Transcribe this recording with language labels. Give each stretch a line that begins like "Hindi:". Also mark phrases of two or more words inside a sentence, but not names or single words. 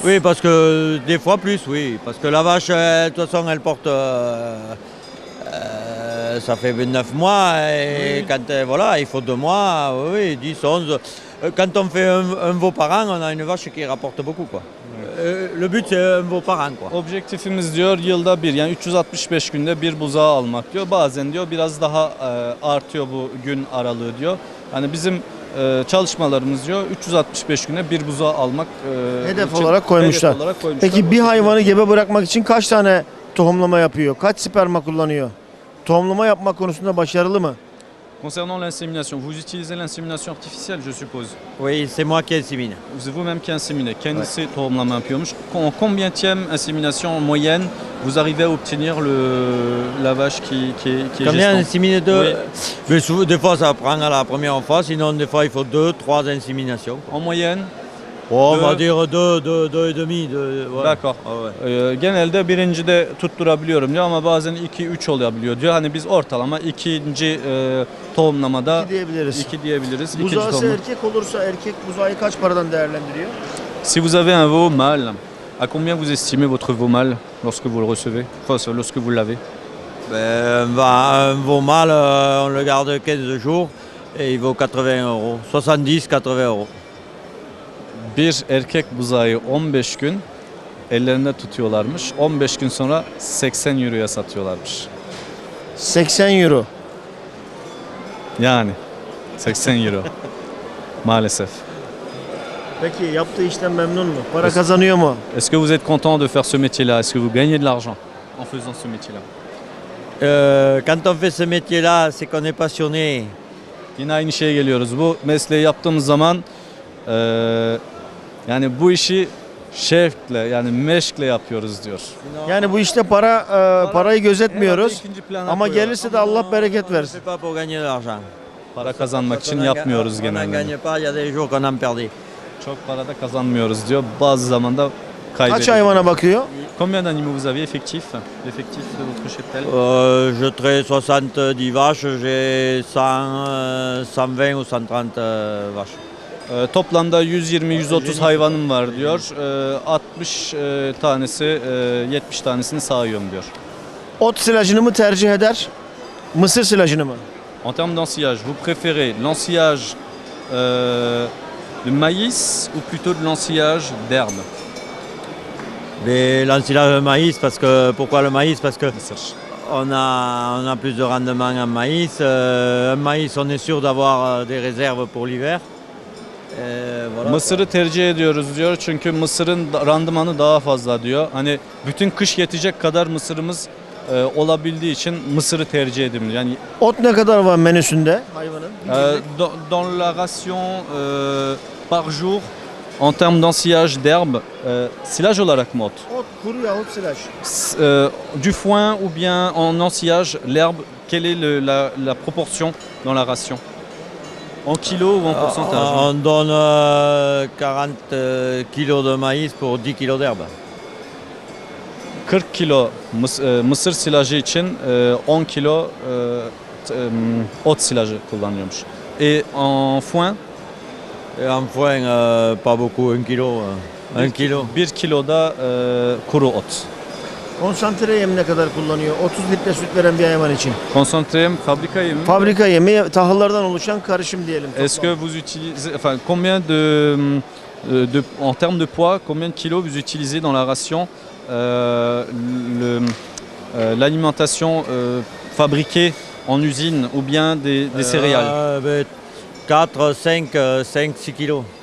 French: Oui, parce que des fois plus, oui. Parce que la vache, de toute façon, elle porte. Ça fait 29 mois et Oui. quand voilà, il faut 2 mois, oui, 10, 11. Quand on fait un veau par an, on a une vache qui rapporte beaucoup quoi. Le but c'est un veau par an quoi.
Turkish: Objektifimiz diyor yılda bir, yani 365 günde bir buzağı almak diyor. Bazen diyor biraz daha artıyor bu gün aralığı diyor. Hani bizim çalışmalarımız diyor 365 günde bir buzağı almak Hedef için olarak koymuşlar. hedef olarak koymuşlar. Peki bir hayvanı gebe bırakmak için kaç tane tohumlama yapıyor? Kaç sperma kullanıyor? Tohumlama yapmak konusunda başarılı mı?
French: Concernant l'insémination, vous utilisez l'insémination artificielle, je suppose. Oui, c'est moi qui insémine. C'est vous-même qui inséminez.
Turkish: Kendisi tohumlama yapıyormuş.
French: En combienième insémination en moyenne vous arrivez à obtenir la vache qui est Combien gestante? inséminer deux? Oui. Mais des fois ça prend à la première fois, sinon des fois il faut 2, 3 inséminations. En moyenne? Oh, on Deux. va dire 2 et demi. Ouais. D'accord. Ah ouais.
Turkish: Genelde birincide tutturabiliyorum diyor ama bazen 2-3 olabiliyor diyor. Hani biz ortalama ikinci tohumlamada İki diyebiliriz. 2 diyebiliriz. İkinci Buzağısı tohumlama. erkek olursa erkek buzağı kaç paradan değerlendiriyor?
French: Si vous avez un veau mâle, à combien vous estimez votre veau mâle lorsque vous le recevez, enfin lorsque vous l'avez? Ben, un veau mâle, on le garde 15 jours et il vaut 80 euros. 70-80 euros.
Turkish: Bir erkek buzağı 15 gün ellerinde tutuyorlarmış. 15 gün sonra 80 euroya satıyorlarmış. 80 euro. Yani 80 euro. Maalesef. Peki yaptığı işten memnun mu? Para kazanıyor mu?
French: Est-ce que vous êtes content de faire ce métier-là? Est-ce que vous gagnez de l'argent en faisant ce métier-là? Quand on fait ce métier-là, c'est qu'on est passionné.
Turkish: Yine aynı şeye geliyoruz. Bu mesleği yaptığımız zaman yani bu işi şevkle yani meşkle yapıyoruz diyor. Yani bu işte parayı gözetmiyoruz. Herhalde ikinci plana Ama koyuyorlar. gelirse de Allah bereket
French: On ne
Turkish: versin.
French: fait pas pour gagner de l'argent.
Turkish: Para kazanmak için
French: On en
Turkish: yapmıyoruz
French: on n'en
Turkish: genelde.
French: gagne pas, il y a des jours qu'on en perdait.
Turkish: Çok para da kazanmıyoruz diyor. Bazı zamanda Kaç kaybediyoruz. hayvana bakıyor?
French: Combien d'animaux vous avez effectif de votre cheptel? Je traite 70 vaches, j'ai 120 ou 130 vaches.
Turkish: Toplamda 120-130 hayvanım var diyor. 60 tanesi 70 tanesini sağıyorum diyor. Ot silajını mı tercih eder? Mısır silajını mı?
French: En termes d'ensillage, vous préférez l'ensillage de maïs ou plutôt de l'ensillage d'herbe? Mais l'ensilage de maïs, parce que pourquoi le maïs? Parce que
Turkish: Mısır.
French: on a plus de rendement en maïs. Un maïs, on est sûr d'avoir des réserves pour l'hiver. Voilà.
Turkish: Mısırı tercih ediyoruz diyor çünkü mısırın randımanı daha fazla diyor. Hani bütün kış yetecek kadar mısırımız olabildiği için mısırı tercih edim. Yani Ot ne kadar var menüsünde hayvanın?
French: dans la ration par jour en termes d'ensillage d'herbe,
Turkish: silage olarak mı ot? Ot kuru yahut silaj.
French: Du foin ou bien en ensillage, l'herbe, quelle est la proportion dans la ration? En kilos ou en pourcentage? On donne 40 kilos de maïs pour 10 kilos d'herbe.
Turkish: 40 kilo mısır silajı için 10 kilo ot silajı kullanıyormuş.
French: Et en foin Et en foin, pas beaucoup, 1 kilo. 1 kilo.
Turkish: 1 kiloda kuru ot. Konsantre yem ne kadar kullanıyor? 30 litre süt veren bir hayvan için. Concentré yem, fabrika yemi. Fabrika yemi tahıllardan oluşan karışım diyelim.
French: Est-ce que vous utilisez, enfin, combien en termes de poids, combien de kilos vous utilisez dans la ration l'alimentation fabriquée en usine ou bien des céréales? 4, 5, 6 kilos.